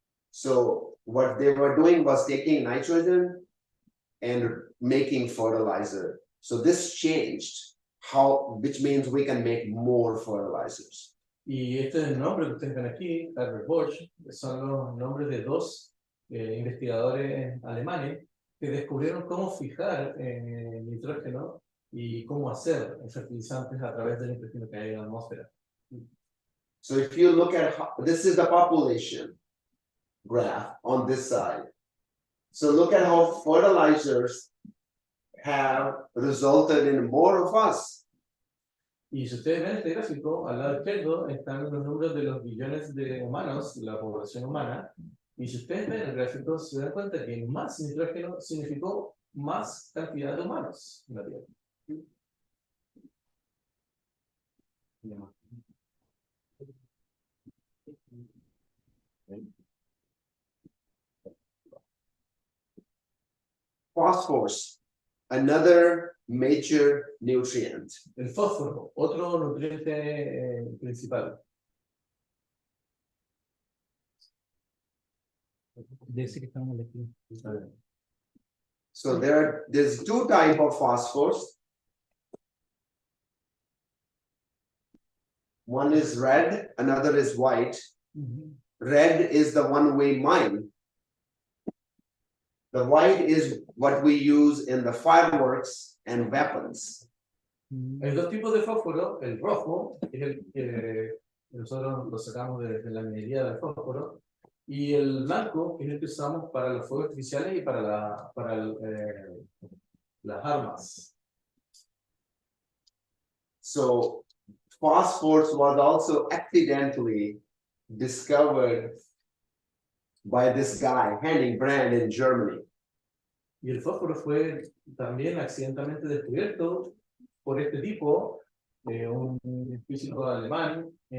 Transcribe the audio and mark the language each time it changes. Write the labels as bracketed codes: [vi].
[en] So what they were doing was taking nitrogen and making fertilizer. So this changed which means we can make more fertilizers. [es] Y este es el nombre que ustedes ven aquí, Haber-Bosch, son los nombres de dos investigadores alemanes que descubrieron cómo fijar nitrógeno y cómo hacer fertilizantes a través del nitrógeno que hay en la atmósfera. [en] So if you look at this is the population graph on this side. So look at how fertilizers have resulted in more of us. [es] Y si ustedes ven este gráfico, al lado izquierdo están los números de los billones de humanos, la población humana. Y si ustedes ven el gráfico, se dan cuenta que más nitrógeno significó más cantidad de humanos en la Tierra. [en] Phosphorus, another major nutrient. [es] El fósforo, otro nutriente principal. Desse que estamos aqui. [en] So there's two type of phosphorus. One is red, another is white. Red is the one-way mine. The white is what we use in the fireworks and weapons. [es] Hay dos tipos de fósforo, el rojo, que es el que nosotros lo sacamos de la minería del fósforo, y el blanco, que es el que usamos para los fuegos artificiales y para las armas. [en] So phosphorus was also accidentally discovered by this guy, Henning Brand, in Germany. [es] Y el fósforo fue también accidentalmente descubierto por este tipo, un físico alemán,